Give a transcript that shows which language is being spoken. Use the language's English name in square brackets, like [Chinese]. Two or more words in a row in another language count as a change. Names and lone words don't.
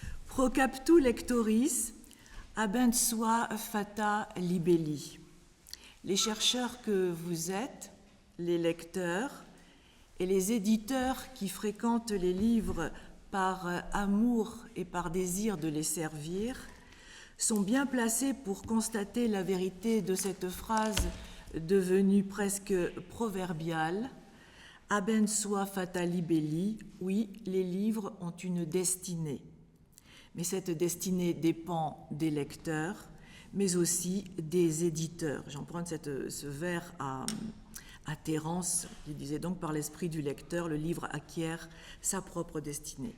[Latin] Pro captu lectoris, habent sua fata libelli. [French] Les chercheurs que vous êtes, les lecteurs et les éditeurs qui fréquentent les livres par amour et par désir de les servir, sont bien placés pour constater la vérité de cette phrase devenue presque proverbiale. [Latin] Habent sua fata libelli, [French] oui, les livres ont une destinée. Mais cette destinée dépend des lecteurs, mais aussi des éditeurs. J'emprunte ce vers à Terence, qui disait donc par l'esprit du lecteur, le livre acquiert sa propre destinée.